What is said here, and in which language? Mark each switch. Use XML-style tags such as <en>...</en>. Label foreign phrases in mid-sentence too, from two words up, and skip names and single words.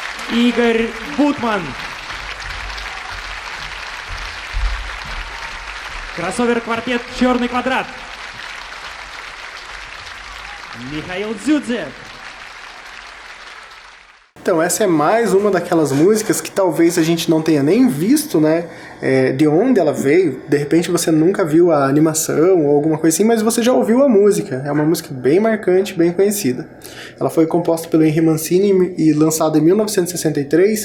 <ru>Игорь Бутман. Кроссовер-квартет «Черный квадрат». Михаил Дзюдзе.</ru> <pt>Então, essa é mais uma daquelas músicas que talvez a gente não tenha nem visto, né? De onde ela veio. De repente você nunca viu a animação ou alguma coisa assim, mas você já ouviu a música. É uma música bem marcante, bem conhecida. Ela foi composta pelo Henry Mancini e lançada em 1963.</pt>